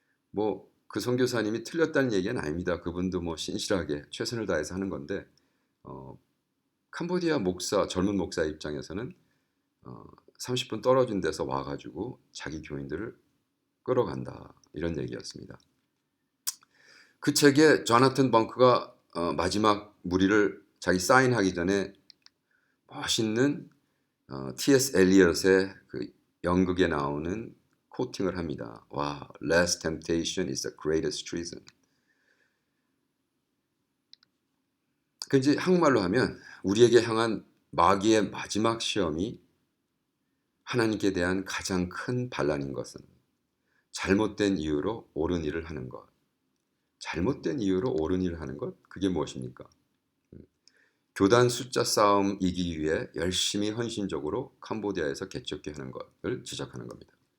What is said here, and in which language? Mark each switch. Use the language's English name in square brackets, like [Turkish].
[Korean] 뭐 그 선교사님이 틀렸다는 얘기는 아닙니다. 그분도 뭐 신실하게 최선을 다해서 하는 건데 캄보디아 목사 젊은 목사 입장에서는 30분 떨어진 데서 와가지고 자기 교인들을 끌어간다 이런 얘기였습니다. 그 책에 조나탄 벙크가 마지막 무리를 자기 사인하기 전에 멋있는 T.S. 엘리엇의 그 연극에 나오는 코팅을 합니다. [English] 와, last temptation is the greatest treason. [Korean] 그 이제 한국말로 하면 우리에게 향한 마귀의 마지막 시험이 하나님께 대한 가장 큰 반란인 것은 잘못된 이유로 옳은 일을 하는 것. 잘못된 이유로 옳은 일을 하는 것? 그게 무엇입니까? 교단 숫자 싸움 이기기 위해 열심히 헌신적으로 캄보디아에서 개척기 하는 것을 지적하는 겁니다.